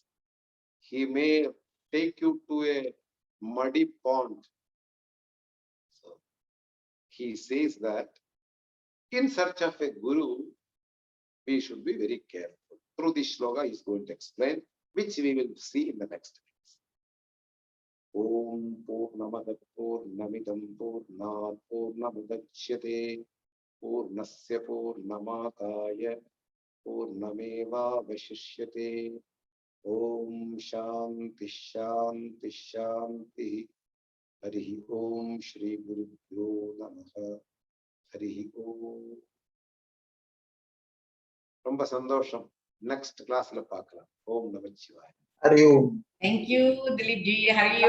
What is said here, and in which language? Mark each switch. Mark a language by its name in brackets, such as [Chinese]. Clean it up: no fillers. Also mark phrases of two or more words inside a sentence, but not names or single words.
[English] He may take you to a muddy pond. So he says that in search of a guru, we should be very careful. Through this shloka, he is going to explain, which we will see in the next. [Sanskrit] ॐ पूर्णमदः पूर्णमिदं पूर्णात् पूर्णमुदच्यते पूर्णस्य पूर्णमादाय पूर्णमेव अवशिष्यते. ॐ शान्तिः शान्तिः शान्तिः. हरि ॐ श्री गुरुभ्यो नमः. हरि ॐ. [Tamil] ரொம்ப சந்தோஷம். [English] next class [Tamil] பார்க்கலாம். [Sanskrit] ॐ नमः शिवाय. हरि ॐ. [English] Thank you, Dilip ji. [Sanskrit] हरि ॐ.